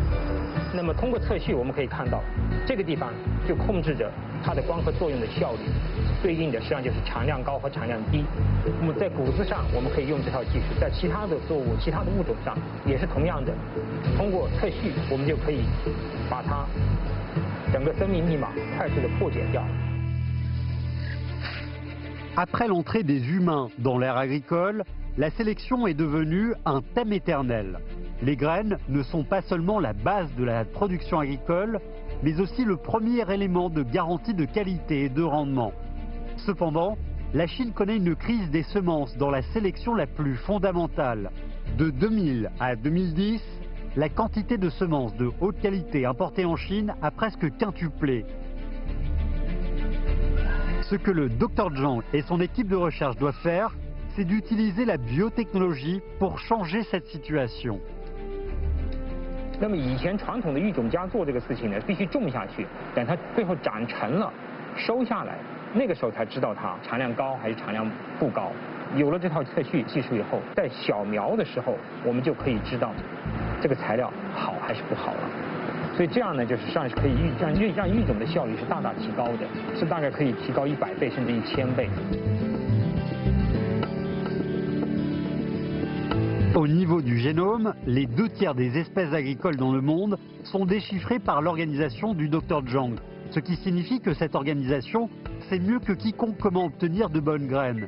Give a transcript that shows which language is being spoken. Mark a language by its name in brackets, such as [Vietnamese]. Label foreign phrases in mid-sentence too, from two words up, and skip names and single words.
[Chinese] 那么通过测序，我们可以看到，这个地方就控制着它的光合作用的效率。对应的实际上就是产量高和产量低。那么在谷子上我们可以用这套技术，在其他的作物、其他的物种上也是同样的，通过测序我们就可以把它整个生命密码快速的破解掉。 [French] Après l'entrée des humains dans l'ère agricole, la sélection est devenue un thème éternel. Les graines ne sont pas seulement la base de la production agricole, mais aussi le premier élément de garantie de qualité et de rendement. Cependant, la Chine connaît une crise des semences dans la sélection la plus fondamentale. De 2000 à 2010, la quantité de semences de haute qualité importées en Chine a presque quintuplé. Ce que le Dr Zhang et son équipe de recherche doivent faire, c'est d'utiliser la biotechnologie pour changer cette situation. [Chinese] 那么以前传统的育种家做这个事情呢，必须种下去，等它最后长成了，收下来，那个时候才知道它产量高还是产量不高。有了这套测序技术以后，在小苗的时候，我们就可以知道这个材料好还是不好了。所以这样呢，就是实际上是可以让育种的效率是大大提高的，是大概可以提高100倍甚至1000倍。 [French] Au niveau du génome, les 2 tiers des espèces agricoles dans le monde sont déchiffrées par l'organisation du Dr Zhang, ce qui signifie que cette organisation sait mieux que quiconque comment obtenir de bonnes graines.